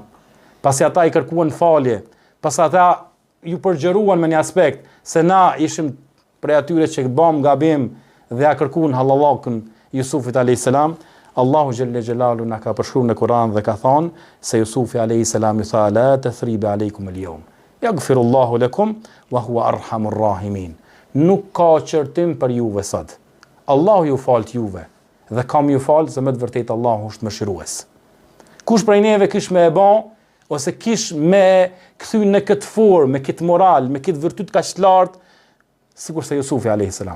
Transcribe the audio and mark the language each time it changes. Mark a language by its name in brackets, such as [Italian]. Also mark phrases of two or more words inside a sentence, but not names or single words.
[Albanian] Pasi ata i kërkuan falje, pasi ata ju përgjëruan me një aspekt, se na ishim prej atyre që bëm gabim dhe ja kërkuan halallakun Jusufit [Arabic] عليه السلام, [Albanian] Allahu [Arabic] جل جلاله [Albanian] na ka përshkruar në Kur'an dhe ka thonë se Jusufi [Arabic] عليه السلام [Albanian] i tha [Arabic] لا تثريب عليكم اليوم يغفر الله لكم وهو أرحم الراحمين. [Albanian] Nuk ka qërtim për juve sot. Allahu ju falt juve dhe kam ju fal, se me të vërtetë Allahu është mëshirues. Kush prej neve kish me e bon, ose kish me kthy në këtë formë, me këtë moral, me këtë virtyt kaq të lartë, sikur se Jusufi [Arabic] عليه السلام.